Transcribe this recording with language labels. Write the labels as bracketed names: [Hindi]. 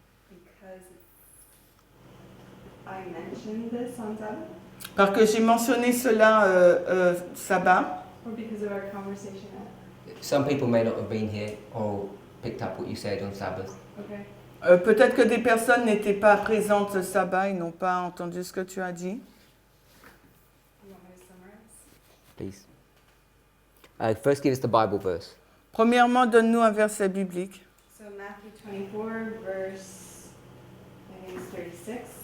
[English] Because I mentioned this on Sabbath, [French] Parce que j'ai mentionné cela sabbat. [English] or because of our conversation Some people may not have been here or picked up what you said on Sabbath. Okay. [French] Peut-être que des personnes n'étaient pas présentes ce sabbat et n'ont pas entendu ce que tu as dit. [English] You want me to summarize? Please. First, give us the Bible verse. [French] Premièrement, donne-nous un verset biblique. [English] So Matthew 24, verse, I think it's 36.